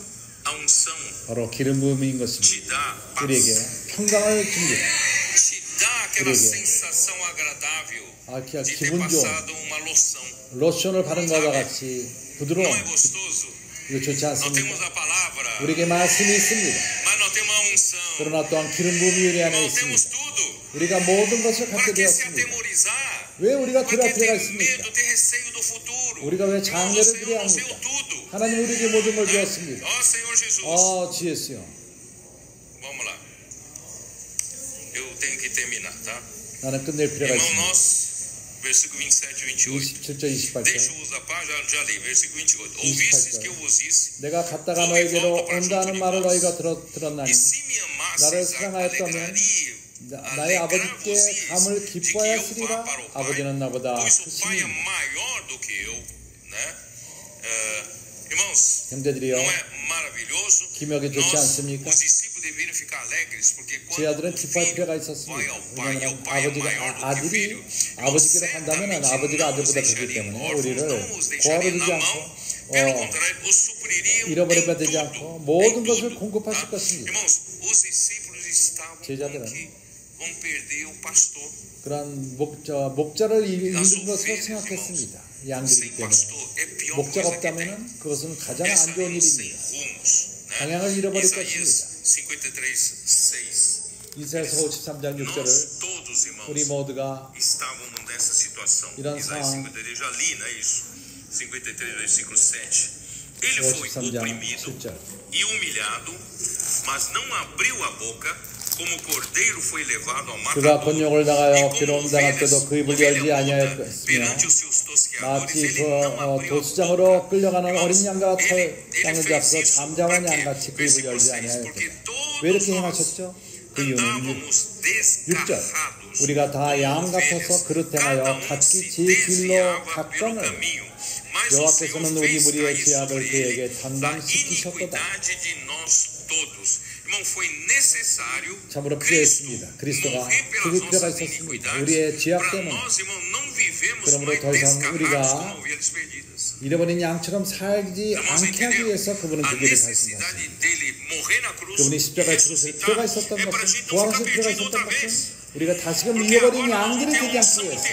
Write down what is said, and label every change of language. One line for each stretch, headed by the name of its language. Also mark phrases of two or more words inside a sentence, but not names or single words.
Portuguese: A unção
Korean: 바로 기름 부음인 것입니다.
Portuguese: te dá
Korean: 우리에게
Portuguese: paz,
Korean: 평강을 줍니다.
Portuguese: te dá aquela
Korean: 우리에게
Portuguese: sensação agradável de ter
Korean: 기분 좋은
Portuguese: passado uma loção.
Korean: 로션을 바른 것과 같이 부드러운
Portuguese: Não é gostoso?
Korean: 이거 좋지
Portuguese: Nós temos
Korean: 않습니까?
Portuguese: a palavra,
Korean: 우리에게 말씀이 있습니다.
Portuguese: mas nós temos a unção.
Korean: 그러나 또한 기름 부음이 우리 안에
Portuguese: Nós temos
Korean: 있습니다.
Portuguese: tudo.
Korean: 우리가 모든 것을 갖게
Portuguese: Para que se
Korean: 되었습니다.
Portuguese: atemorizar?
Korean: 왜 우리가
Portuguese: Para
Korean: 두려울
Portuguese: que
Korean: 필요가
Portuguese: ter
Korean: 있습니까?
Portuguese: medo, ter receio do futuro?
Korean: 우리가 왜
Portuguese: Irmãos, o
Korean: 장래를
Portuguese: Senhor nos
Korean: 두려워합니까?
Portuguese: deu tudo.
Korean: 하나님 우리에게 모든 걸 주었습니다.
Portuguese: Ó Senhor Jesus.
Korean: 주 예수요.
Portuguese: Vamos lá. Eu tenho que terminar, tá?
Korean: 나는 끝낼 필요가
Portuguese: Irmão
Korean: 있습니다.
Portuguese: nosso, versículo 27 e 28.
Korean: 27절 28절.
Portuguese: Deixa-os a paz, já li, versículo 28. Ouvistes que eu vos disse,
Korean: 내가 갔다가 너에게로 온다는 말을 너희가 들었나니
Portuguese: e se me
Korean: 나를
Portuguese: amasseis,
Korean: 사랑하였다면
Portuguese: alegraria,
Korean: 나의 아버지께 감을 기뻐하였으리라. 아버지는 나보다
Portuguese: pois o Pai é
Korean: 크시니.
Portuguese: maior do que eu, né? Irmãos,
Korean: 형제들이여,
Portuguese: não é maravilhoso?
Korean: 기묘하게 좋지
Portuguese: Nós,
Korean: 않습니까?
Portuguese: os discípulos deveriam ficar alegres, porque
Korean: 제 아들은
Portuguese: quando o
Korean: 기뻐할
Portuguese: filho
Korean: 필요가
Portuguese: vai
Korean: 있었습니다.
Portuguese: ao Pai, e o
Korean: 왜냐하면
Portuguese: Pai é maior do que o
Korean: 아들이
Portuguese: filho,
Korean: 아버지께로 간다면 아버지가 아들보다 크기 때문에 우리를 고아로 두지 않고
Portuguese: pelo contrário, os supririam
Korean: 잃어버리면
Portuguese: em
Korean: 되지
Portuguese: tudo,
Korean: 않고 모든
Portuguese: em
Korean: 것을
Portuguese: tudo,
Korean: 공급하실
Portuguese: tá?
Korean: 것입니다.
Portuguese: Irmãos, os discípulos estavam
Korean: 제자들은
Portuguese: como que vão perder o pastor.
Korean: 그런 목자를 잃는
Portuguese: As
Korean: 것으로
Portuguese: ovelhas,
Korean: 생각했습니다.
Portuguese: Sem
Korean: 양들이기 때문에
Portuguese: pastor é a pior
Korean: 목자가
Portuguese: coisa que tem.
Korean: 없다면 그것은 가장
Portuguese: Eles
Korean: 안 좋은
Portuguese: estariam sem
Korean: 일입니다.
Portuguese: rumos, né?
Korean: 방향을 잃어버릴
Portuguese: Isaías 53:6.
Korean: 이사야서 53장 6절을
Portuguese: Nós todos,
Korean: 우리
Portuguese: irmãos,
Korean: 모두가
Portuguese: estávamos nessa situação.
Korean: 이런
Portuguese: Isaías
Korean: 상황.
Portuguese: 53,
Korean: já li, né, isso? 53, versículo 7.
Portuguese: Ele foi
Korean: 53장
Portuguese: oprimido
Korean: 7절
Portuguese: e humilhado, mas não abriu a boca, como cordeiro foi levado ao
Korean: 그가
Portuguese: matadouro,
Korean: 본욕을 당하여
Portuguese: e como
Korean: 기름 당할 때도 그 입을 열지
Portuguese: ovelha muda
Korean: 아니하였으며
Portuguese: perante os seus tosqueadores,
Korean: 마치
Portuguese: ele não abriu a boca.
Korean: 도수장으로 끌려가는 어린 양과
Portuguese: Ele
Korean: 땅을
Portuguese: fez
Korean: 잡고
Portuguese: isso
Korean: 잠잠한
Portuguese: para quê?
Korean: 양같이 그 입을
Portuguese: Versículo
Korean: 열지
Portuguese: 6,
Korean: 아니하였다.
Portuguese: porque
Korean: 왜 이렇게
Portuguese: todos nós
Korean: 행하셨죠? 그 이유는
Portuguese: andávamos
Korean: 6절
Portuguese: desgarrados
Korean: 우리가 다 양
Portuguese: como
Korean: 같아서
Portuguese: ovelhas,
Korean: 그릇
Portuguese: cada
Korean: 행하여
Portuguese: um
Korean: 각기
Portuguese: se
Korean: 제 길로
Portuguese: desviava pelo
Korean: 갔거늘
Portuguese: caminho, mas o
Korean: 여호와께서는
Portuguese: Senhor
Korean: 우리
Portuguese: fez
Korean: 무리의
Portuguese: cair
Korean: 죄악을
Portuguese: sobre
Korean: 그에게
Portuguese: ele a
Korean: 담당시키셨도다.
Portuguese: iniquidade de nós todos. Irmão, foi necessário
Korean: 참으로
Portuguese: Cristo
Korean: 필요했습니다. 그리스도가
Portuguese: morrer
Korean: 죽을
Portuguese: pelas
Korean: 필요가
Portuguese: nossas
Korean: 있었습니다.
Portuguese: iniquidades
Korean: 우리의 죄악
Portuguese: para
Korean: 때문에
Portuguese: nós, irmão, não vivemos
Korean: 그러므로
Portuguese: mais
Korean: 더 이상
Portuguese: desgarrados
Korean: 우리가
Portuguese: como ovelhas perdidas.
Korean: 잃어버린 양처럼 살지
Portuguese: Irmãos,
Korean: 않게 하기
Portuguese: entenderam?
Korean: 위해서 그분은
Portuguese: A
Korean: 그 길을 가신 것입니다.
Portuguese: necessidade dele morrer na cruz
Korean: 그분이
Portuguese: e
Korean: 십자가에 죽으실 필요가
Portuguese: ressuscitar
Korean: 있었던
Portuguese: é para a
Korean: 것은
Portuguese: gente não
Korean: 부활하실
Portuguese: ficar
Korean: 필요가
Portuguese: perdido
Korean: 있었던
Portuguese: outra
Korean: 것은
Portuguese: vez.
Korean: 우리가 다시금
Portuguese: Porque
Korean: 잃어버린
Portuguese: agora nós
Korean: 양들이
Portuguese: vamos ter
Korean: 되지
Portuguese: a
Korean: 않기
Portuguese: unção
Korean: 위해서